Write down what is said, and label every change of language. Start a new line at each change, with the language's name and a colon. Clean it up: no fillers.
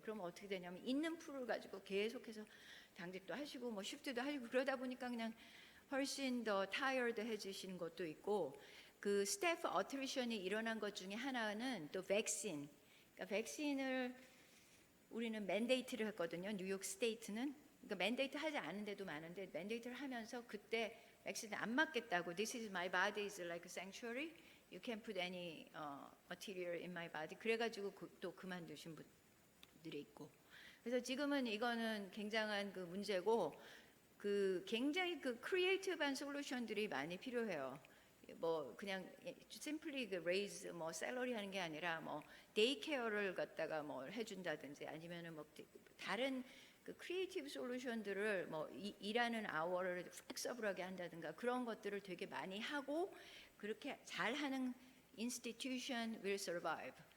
Korean: 그러면 어떻게 되냐면 있는 풀을 가지고 계속해서 당직도 하시고 뭐 쉬프트도 하시고 그러다 보니까 그냥 훨씬 더 타이어드해지시는 것도 있고 그 스태프 어트리션이 일어난 것 중에 하나는 또 백신. 그러니까 백신을 우리는 맨데이트를 했거든요. 뉴욕 스테이트는. 그러니까 맨데이트 하지 않은 데도 많은데 맨데이트를 하면서 그때 백신 안 맞겠다고
English: This is my body is like a sanctuary. You can't put any material in my body.
Korean: 그래가지고 또 그만두신 분들이 있고. 그래서 지금은 이거는 굉장한 그 문제고 그 굉장히 그 크리에이티브한 솔루션들이 많이 필요해요. 뭐 그냥 심플리 그 레이즈 뭐 샐러리 하는 게 아니라 뭐 데이케어를 갖다가 뭐 해준다든지 아니면은 뭐 다른 그 크리에이티브 솔루션들을 뭐 일하는 아워를 플렉서블하게 한다든가 그런 것들을 되게 많이 하고 그렇게 잘하는
English: institution will survive.